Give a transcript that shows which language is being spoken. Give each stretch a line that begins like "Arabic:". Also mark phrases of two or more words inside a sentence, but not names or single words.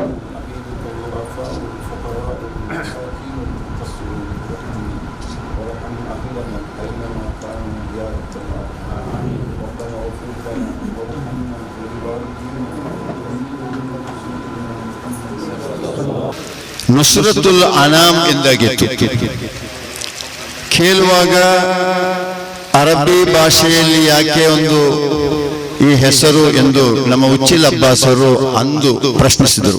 Arabic: عبيدك الضعفاء والفقراء والمساكين والمقصرين وارحم أهلنا أينما كانوا يا رب العالمين. ربنا اغفر لنا وارحمنا ولوالدينا
Kannada: ನುಸ್ರತುಲ್ ಅನಾಮ್ ಎಂದಾಗಿತ್ತು. ಕೇಳುವಾಗ ಅರಬ್ಬಿ ಭಾಷೆಯಲ್ಲಿ ಯಾಕೆ ಒಂದು ಈ ಹೆಸರು ಎಂದು ನಮ್ಮ ಉಚ್ಚಿಲ್ ಅಬ್ಬಾಸ್ ಅವರು ಅಂದು ಪ್ರಶ್ನಿಸಿದರು.